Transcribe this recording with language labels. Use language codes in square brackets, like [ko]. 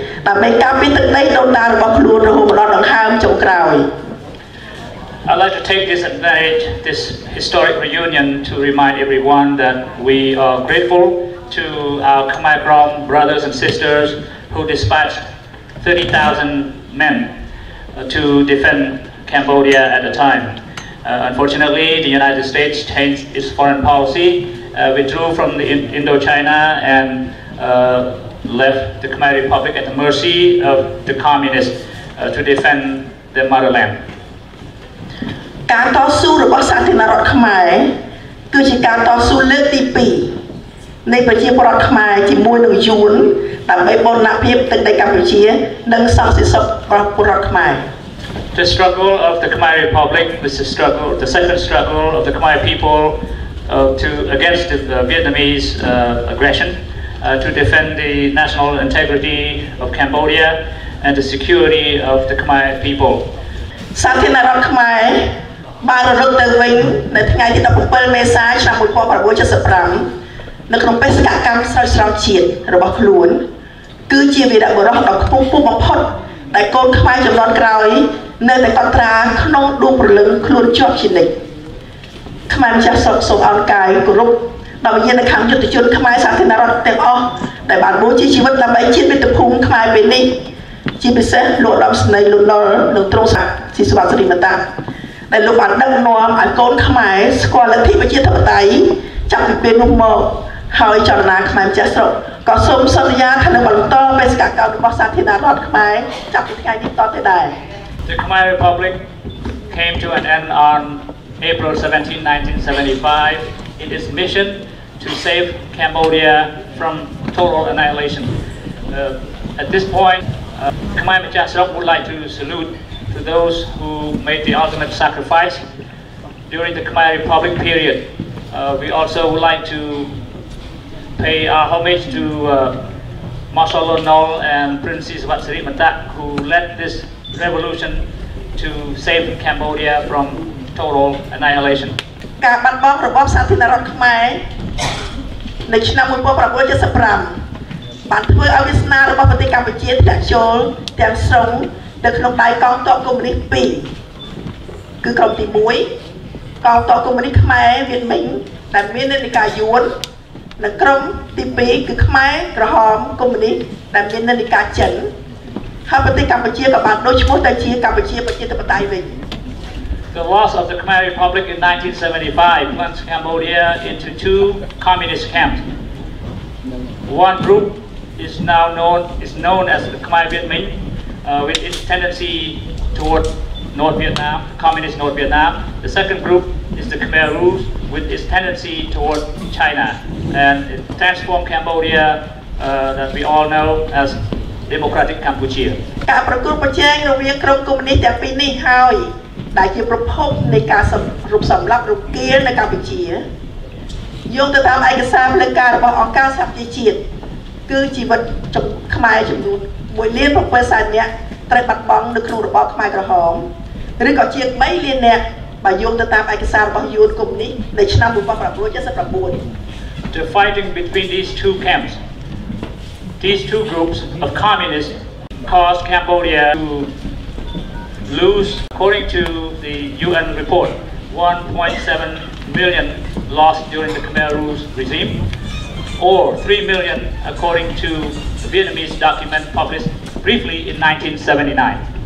[km] ដើម្បីការពារទឹកដីដូនតារបស់ខ្លួនរហូតដល់ដង្ហើមចុងក្រោយ [en] I'd like to take this advantage, this historic reunion, to remind everyone that we are grateful to our Khmer Krom brothers and sisters who dispatched 30,000 men to defend Cambodia at the time. Unfortunately, the United States changed its foreign policy, withdrew from the Indochina and left the Khmer Republic at the mercy of the communists to defend their motherland. [km] ការតស៊ូរបស់សាធារណរដ្ឋខ្មែរគឺជាការតស៊ូលើកទី 2 នៃប្រជាពលរដ្ឋខ្មែរជាមួយនឹងយួនដើម្បីបូរណភាពទឹកដីកម្ពុជានិងសន្តិសុខរបស់ពលរដ្ឋខ្មែរ [en] The struggle of the Khmer Republic was the second struggle of the Khmer people against the Vietnamese aggression to defend the national integrity of Cambodia and the security of the Khmer people. [km] សាធារណរដ្ឋខ្មែរបានរលត់ទៅវិញនៅថ្ងៃទី17មេសាឆ្នាំ1975នៅក្នុងបេសកកម្មស្រោចស្រពជាតិរបស់ខ្លួនគឺជាវីរបុរសដ៏ខ្ពង់ខ្ពស់បំផុតដែលកូនខ្មែរចំនួនក្រោយនៅតែកត់ត្រាក្នុងដួងព្រលឹងខ្លួនជាប់ជានិច្ច ខ្មែរម្ចាស់ស្រុកសូមអរកាយគោរពដល់វិញ្ញាណក្ខន្ធយុទ្ធជនខ្មែរសាធារណរដ្ឋទាំងអស់ដែលបានបូជាជីវិតដើម្បីជាតិមាតុភូមិខ្មែរពេលនេះជាពិសេសលោកឧត្តមស្នេហ៍លោកនុលនិងទ្រង់ស៊ីសុវត្ថិរីមតាដែលលោកបានដឹកនាំឲ្យកូនខ្មែរស្គាល់លទ្ធិប្រជាធិបតេយ្យចាប់ពីពេលនោះមកហើយចលនាខ្មែរម្ចាស់ស្រុកក៏សូមសន្យាថានឹងបន្តបេសកកម្មរបស់សាធារណរដ្ឋខ្មែរចាប់ពីថ្ងៃនេះតទៅដែរ [en] The Khmer Republic came to an end on April 17, 1975 in its mission to save Cambodia from total annihilation. At this point, Khmer Mijah Srok would like to salute to those who made the ultimate sacrifice during the Khmer Republic period. We also would like to pay our homage to Marshal Lon Nol and Prince Srivatri Matak, who led this revolution to save Cambodia from total annihilation. [km] ការបាត់បង់របបសាធារណរដ្ឋខ្មែរនៅឆ្នាំ1975បានធ្វើឲ្យវាសនារបស់ប្រទេសកម្ពុជាធ្លាក់ចូលទាំងស្រុងនៅក្នុងដៃកងទ័ពកុម្មុយនីស2គឺក្រុមទី1កងទ័ពកុម្មុយនីសខ្មែរវៀតមិញដែលមាននិន្នាការយួននិងក្រុមទី2គឺខ្មែរក្រហមកុម្មុយនីសដែលមាននិន្នាការចិនហើយប្រទេសកម្ពុជាក៏បានដូរឈ្មោះទៅជាកម្ពុជាប្រជាធិបតេយ្យវិញ [en] The loss of the Khmer Republic in 1975 plunged Cambodia into two communist camps. One group is known as the Khmer Viet Minh, with its tendency toward North Vietnam, communist North Vietnam. The second group is the Khmer Rouge, with its tendency toward China, and it transformed Cambodia that we all know as Democratic Cambodia. [km] ការប្រកួតប្រជែងរវាងក្រុមកុម្មុយនីសទាំងពីរនេះហើយដែលជាប្រភពនៃការសម្លាប់រង្គាលនៅកម្ពុជាយោងទៅតាមឯកសារផ្លូវការរបស់អង្គការសហប្រជាជាតិគឺជីវិតខ្មែរចំនួន1,700,000 នាក់ត្រូវបាត់បង់នៅក្នុងរបបខ្មែរក្រហមឬក៏ជាង3 លាននាក់បើយោងទៅតាមឯកសាររបស់យួនកុម្មុយនីសនៅឆ្នាំ 1979 [en] The fighting between these two camps, these two groups of communists, caused Cambodia to lose, according to the UN report, 1.7 million lost during the Khmer Rouge regime, or 3 million according to the Vietnamese document published briefly in 1979.